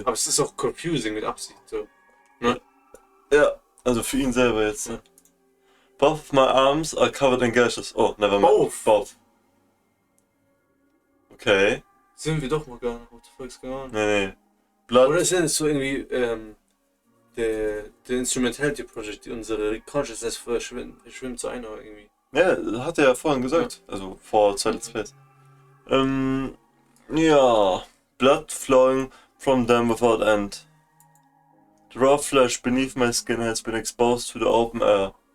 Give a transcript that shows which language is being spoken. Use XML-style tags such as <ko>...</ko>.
<de>Aber es ist auch confusing mit Absicht, so. Ne? Ja, also für ihn selber jetzt. Ne?</de> <en>Both of my arms are covered in gashes. Oh, never mind. Both. Okay.</en> <de>Sind wir doch Morgana?</de> <en>What the fuck's going on? Nee. Blood.</en> <de>Oder ist es so irgendwie der Instrumentality Project, die unsere Consciousness verschwimmt zu einer irgendwie. Ja, hat er ja vorhin gesagt. Ja. Also vor zwei Let's Plays. Ja.</de> <en>Blood flowing from them without end. The raw flesh beneath my skin has been exposed to the open air.</en>